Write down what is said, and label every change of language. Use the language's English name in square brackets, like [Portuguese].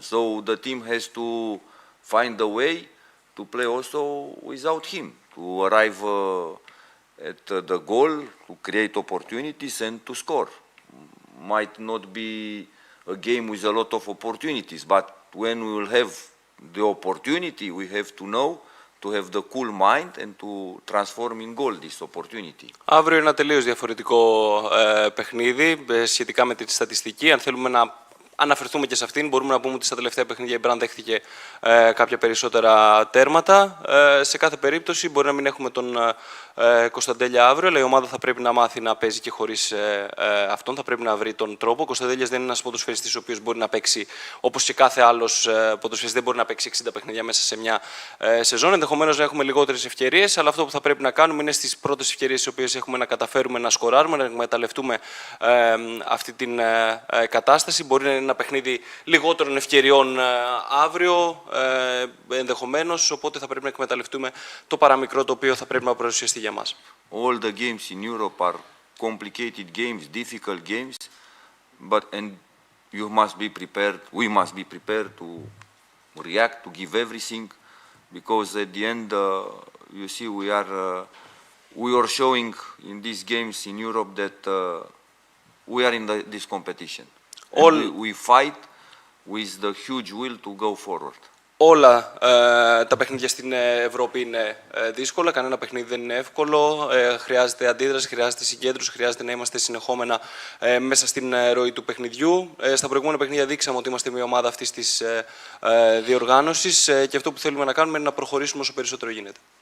[English] So the team has to find a way to play also without him, to arrive at the goal, to create opportunities and to score. Might not be a game with a lot of opportunities, but when we will have the opportunity, we have to know to have the cool mind and to transform in goal this opportunity. [Greek] Αύριο είναι ένα τελείως διαφορετικό παιχνίδι σχετικά με τη στατιστική. Αν θέλουμε να αναφερθούμε και σε αυτήν, μπορούμε να πούμε ότι στα τελευταία παιχνίδια η Brann δέχτηκε κάποια περισσότερα τέρματα. Σε κάθε περίπτωση μπορεί να μην έχουμε τον Κωνσταντέλια αύριο, αλλά η ομάδα θα πρέπει να μάθει να παίζει και χωρίς αυτόν. Θα πρέπει να βρει τον τρόπο. Ο Κωνσταντέλιας δεν είναι ένας ποδοσφαιριστής ο οποίος μπορεί να παίξει όπως και κάθε άλλος ποδοσφαιριστής, δεν μπορεί να παίξει 60 παιχνίδια μέσα σε μια σεζόν. Ενδεχομένως να έχουμε λιγότερες ευκαιρίες, αλλά αυτό που θα πρέπει να κάνουμε είναι στις πρώτες ευκαιρίες τις οποίες έχουμε να καταφέρουμε να σκοράρουμε, να εκμεταλλευτούμε αυτή την κατάσταση. Μπορεί να είναι ένα παιχνίδι λιγότερων ευκαιριών αύριο, ενδεχομένως, οπότε θα πρέπει να εκμεταλλευτούμε το παραμικρό το οποίο θα πρέπει να παρουσιαστεί για μας. [English] All the games in Europe are complicated games, difficult games, and you must be prepared, we must be prepared to react, to give everything, because at the end, you see, we are showing in these games in Europe that we are in this competition. We fight with the huge will to go forward. [Greek] Όλα τα παιχνίδια στην Ευρώπη είναι δύσκολα, κανένα παιχνίδι δεν είναι εύκολο, χρειάζεται αντίδραση, χρειάζεται συγκέντρωση, χρειάζεται να είμαστε συνεχόμενα μέσα στην ροή του παιχνιδιού. Στα προηγούμενα παιχνίδια δείξαμε ότι είμαστε μια ομάδα αυτής της διοργάνωσης και αυτό που θέλουμε να κάνουμε είναι να προχωρήσουμε όσο περισσότερο γίνεται.